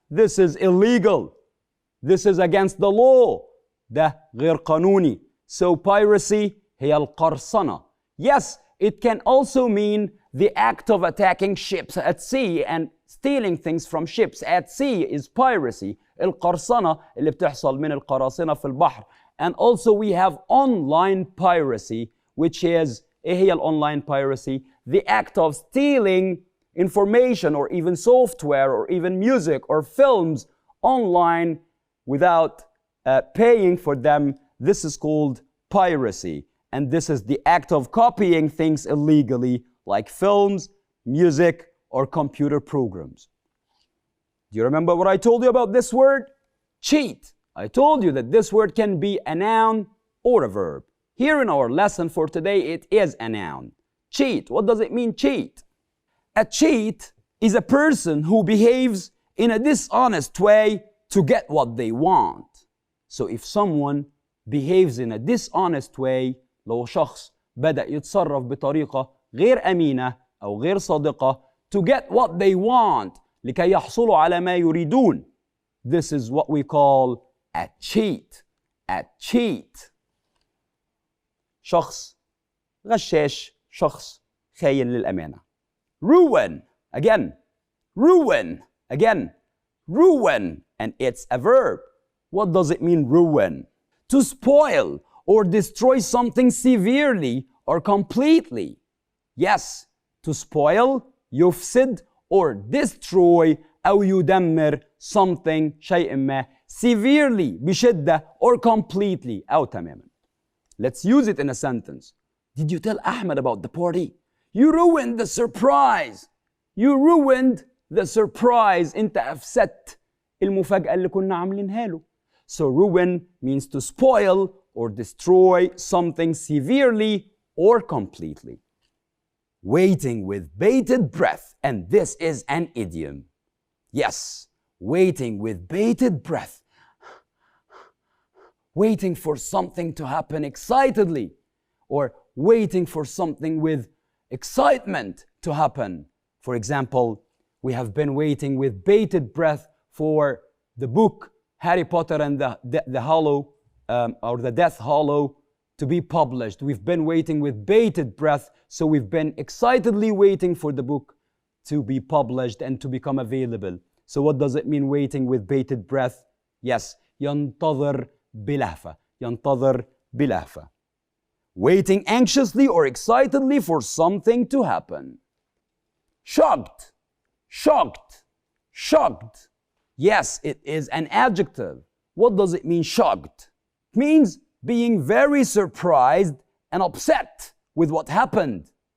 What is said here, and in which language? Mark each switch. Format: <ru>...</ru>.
<en>This is illegal. This is against the law.</en> <ar>ده غير قانوني.</ar> <en>So piracy</en> <ar>هي القرصنة.</ar> <en>Yes, it can also mean the act of attacking ships at sea and stealing things from ships at sea is piracy.</en> <ar>القرصنة اللي بتحصل من القراصنة في البحر.</ar> <en>And also we have online piracy, which is</en> <ar>إيه هي</ar> <en>online piracy? The act of stealing information or even software or even music or films online without paying for them. This is called piracy. And this is the act of copying things illegally like films, music, or computer programs. Do you remember what I told you about this word? Cheat. I told you that this word can be a noun or a verb. Here in our lesson for today, it is a noun. Cheat. What does it mean, cheat? A cheat is a person who behaves in a dishonest way to get what they want. So if someone behaves in a dishonest way,</en> <ar>لو شخص بدأ يتصرف بطريقة غير أمينة أو غير صادقة</ar> <en>to get what they want,</en> <ar>لكي يحصلوا على ما يريدون.</ar> <en>This is what we call a cheat. A cheat.</en> <ar>شخص غشاش، شخص خاين للأمانة.</ar> <en>Ruin. Again. Ruin. Again. Ruin. And it's a verb. What does it mean, ruin? To spoil or destroy something severely or completely. Yes. To spoil,</en> <ar>يفسد,</ar> <en>or destroy</en> <ar>أو يدمر</ar> <en>something</en> <ar>شيء ما</ar> <en>severely</en> <ar>بشدة</ar> <en>or completely</en> <ar>أو تماما.</ar> <en>Let's use it in a sentence. Did you tell Ahmed about the party? You ruined the surprise. You ruined the surprise.</en> <ar>أنت أفسدت المفاجأة اللي كنا عاملينها له.</ar> <en>So ruin means to spoil or destroy something severely or completely. Waiting with bated breath, and this is an idiom. Yes, waiting with bated breath. Waiting for something to happen excitedly, or waiting for something with excitement to happen. For example, we have been waiting with bated breath for the book Harry Potter and the Hollow, or the Death Hollow, to be published. We've been waiting with bated breath, so we've been excitedly waiting for the book to be published and to become available. So what does it mean, waiting with bated breath?</en> <ar>Yes, ينتظر بلهفة. ينتظر بلهفة.</ar> <en>Waiting anxiously or excitedly for something to happen. Shocked. Shocked. Shocked. Yes, it is an adjective. What does it mean, shocked? It means being very surprised and upset with what happened.</en>